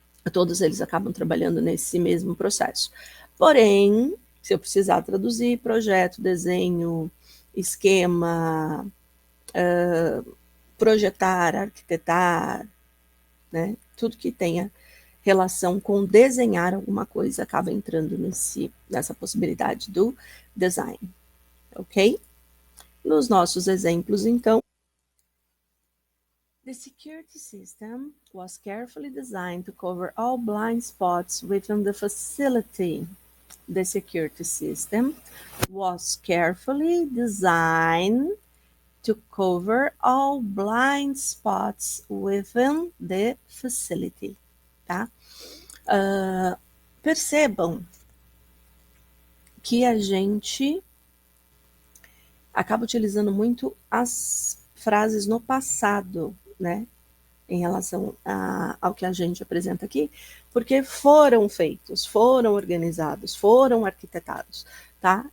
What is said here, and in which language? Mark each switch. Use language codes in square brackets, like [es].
[pt] Todos eles acabam trabalhando nesse mesmo processo. Porém, se eu precisar traduzir projeto, desenho, esquema, projetar, arquitetar, né? Tudo que tenha relação com desenhar alguma coisa acaba entrando nessa possibilidade do design, ok? Nos nossos exemplos, então, [en] the security system was carefully designed to cover all blind spots within the facility. The security system was carefully designed to cover all blind spots within the facility, tá? [pt] Percebam que a gente acaba utilizando muito as frases no passado, né? Em relação ao que a gente apresenta aqui, porque foram feitos, foram organizados, foram arquitetados, tá?